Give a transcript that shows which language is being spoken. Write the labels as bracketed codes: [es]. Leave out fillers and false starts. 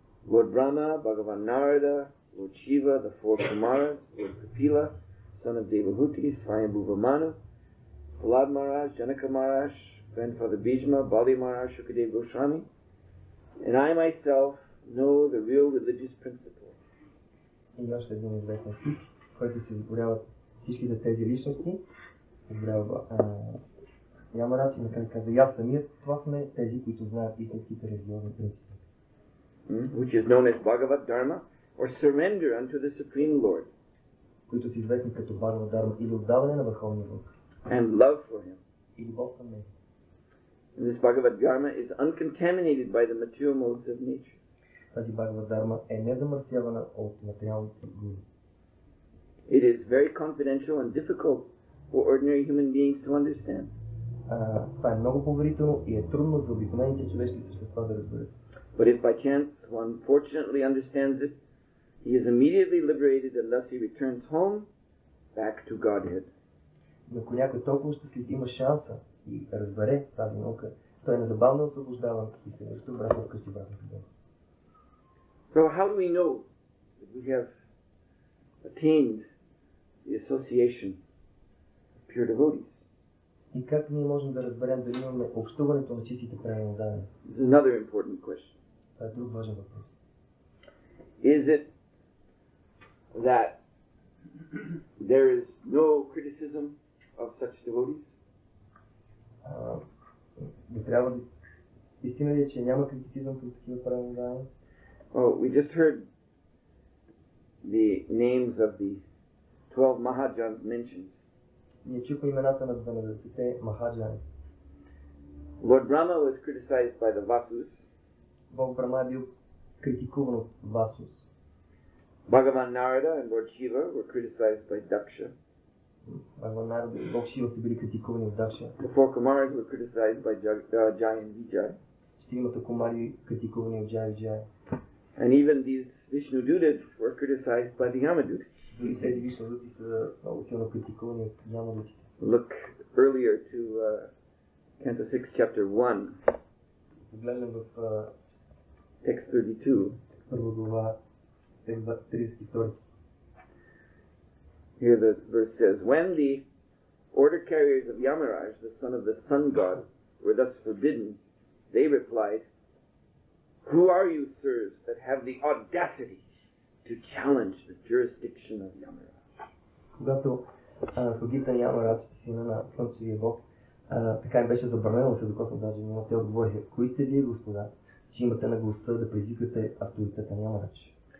[en] Lord Brahma, Bhagavan Narada, Lord Shiva, the four Kumaras, Lord Kapila, son of Devahuti, Svayambhu Vamanu, Prahlad Maharaj, Janaka Maharaj, Grandfather Bhishma, Bali Maharaj, Shukadev Goswami, and I myself know the real religious principle. [bg] И още един известен стих, който се изборяват всичките тези личности, изборява Ямараж и накрая каза, аз самият, това сме тези, които знаят истинските религиозни принципи. [en] Which is known as Bhagavad Dharma or surrender unto the Supreme Lord, [bg] които са известни като Бхагава Дарма, или отдаване на Върховния Бог, [en] and love for Him. [bg] и любов към Него. [en] And this Bhagavad Dharma is uncontaminated by the material modes of nature. [bg] Тази Бхагава Дарма е незамърсявана от материалните гуни. [en] It is very confidential and difficult for ordinary human beings to understand. [bg] Това е много поверително и е трудно за обикновените човешки същества да разберат. [en] But if by chance one fortunately understands it, he is immediately liberated and thus he returns home back to Godhead. [bg] Но ако някой толкова щастлив има шанса и разбере тази наука, той е незабавно освобождаван и се връща обратно вкъщи, обратно в Бога. [en] So how do we know that we have attained the association of pure devotees? [bg] И как ние можем да разберем дали имаме общуването на чистите преданни? [en] This is another important question. [bg] Това е друг важен въпрос. [en] Is it that there is no criticism of such devotees? [bg] Не трябва да... Истина ли е, че няма критицизъм към такива преданни? [en] Oh, we just heard the names of the 12 Mahajans mentioned. [bg] Ние чухме имената на 12-те Махаджани. [en] Lord Brahma was criticized by the Vasus. [bg] Бог Брахма е бил критикуван от Васус. [en] Bhagavan Narada and Lord Shiva were criticized by Daksha. [bg] Бхагаван Нарада и Бог Шива са били критикувани от Дакша. [en] The four Kumaras were criticized by Jai and Vijay. [bg] Четиримата кумари критикувани от Джай и Джай. [en] And even these Vishnudutas were criticized by the Yamadutas. [bg] Дори тези Вишнудути са много силно критикувани от Ямадутите. [en] Look earlier to Canto 6, Chapter 1, [bg] Погледнем в [en] Text 32. [bg] първа глава, текст 32. [en] Here the verse says, When the order carriers of Yamaraj, the son of the sun god, were thus forbidden, they replied, Who are you, sirs, that have the audacity to challenge the jurisdiction of Yamaraj? [bg] Когато слугите на Ямарадж, сина на Слънчевия бог, така им беше забранено да се докоснат даже него, те отговориха, кои сте вие, господа, че имате наглостта да предизвикате авторитета на Ямарадж?